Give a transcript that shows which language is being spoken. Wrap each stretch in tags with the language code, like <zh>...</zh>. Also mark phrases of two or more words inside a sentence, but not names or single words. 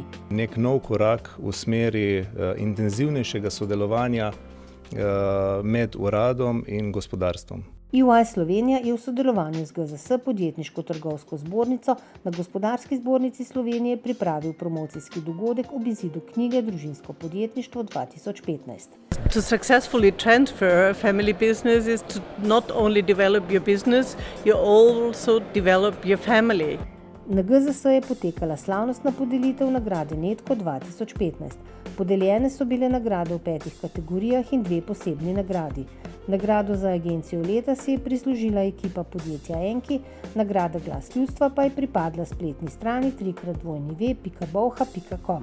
<sl>nek nov korak v smeri intenzivnejšega sodelovanja med uradom in gospodarstvom. EY Slovenija je v sodelovanju z GZS podjetniško-trgovsko zbornico na Gospodarski zbornici Slovenije pripravil promocijski dogodek ob izidu knjige Družinsko podjetništvo 2015.</sl> <en>To successfully transfer family business is to not only develop your business, you also develop your family.</en> <sl>Na GZS je potekala slavnostna podelitev nagrade Netko 2015. Podeljene so bile nagrade v 5 kategorijah in 2 posebni nagradi. Nagrado za agencijo leta si je prislužila ekipa podjetja Enki, nagrada Glas ljudstva pa je pripadla spletni strani www.bolha.com.</sl>